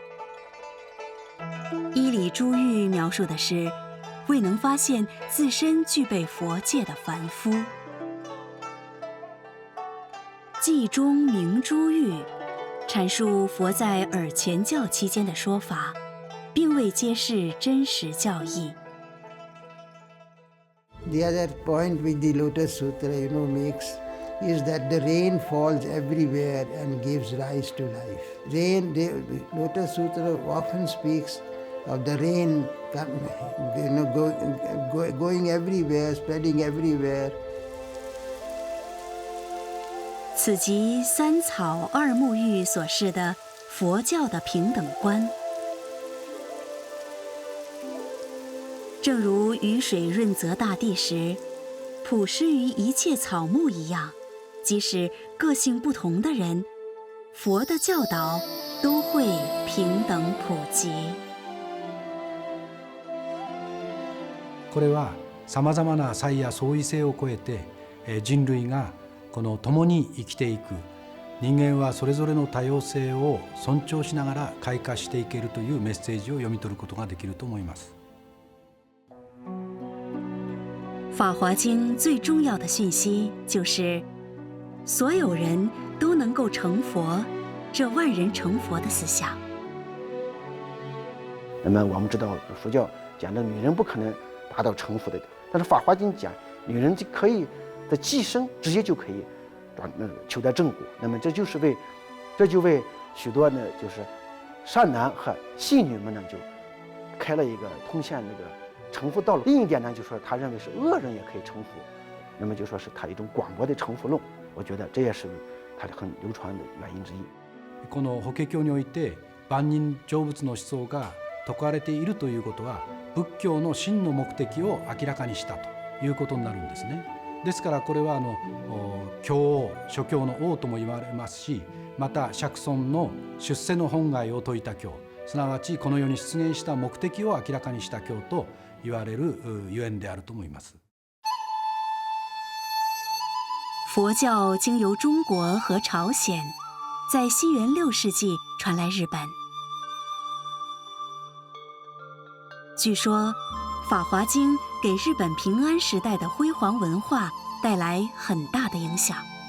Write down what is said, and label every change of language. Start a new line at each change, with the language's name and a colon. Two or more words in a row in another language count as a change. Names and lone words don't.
Chinese: 依理珠喻描述的是未能发现自身具备佛界的凡夫。偈中明珠喻阐述佛在尔前教期间的说法，并未揭示真实教义。
English: The other point which the Lotus Sutra, makes is that the rain falls everywhere and gives rise to life. The Lotus Sutra often speaks of the rain, going everywhere, spreading everywhere.
Chinese: 此即三草二木喻所示的佛教的平等观。正如雨水润泽大地时，普施于一切草木一样，即使个性不同的人，佛的教导都会平等普及。
Japanese: これはさまざまな差異や相違性を超えて、人類がこの共に生きていく、人間はそれぞれの多様性を尊重しながら開花していけるというメッセージを読み取ることができると思います。
Chinese: 法华经最重要的讯息就是，所有人都能够成佛，这万人成佛的思想。那么我们知道佛教讲的女人不可能达到成佛的，但是法华经讲女人就可以的寄生直接就可以求得正果。那么这就为许多呢就是善男和信女们呢就开了一个通向那个成佛道路。另一点呢，就说他认为是恶人也可以成佛，那么就说是他一种广博的成佛论。我觉得这也是他很流传的原因之一。
Japanese: この法華経において万人成仏の思想が説かれているということは、仏教の真の目的を明らかにしたということになるんですね。ですからこれは教王、諸教の王とも言われますし、また釈尊の出世の本願を説いた教、すなわちこの世に出現した目的を明らかにした教と言われるゆえんであると思います。
Chinese: 佛教经由中国和朝鲜，在西元6世纪传来日本。据说，《法华经》给日本平安时代的辉煌文化带来很大的影响。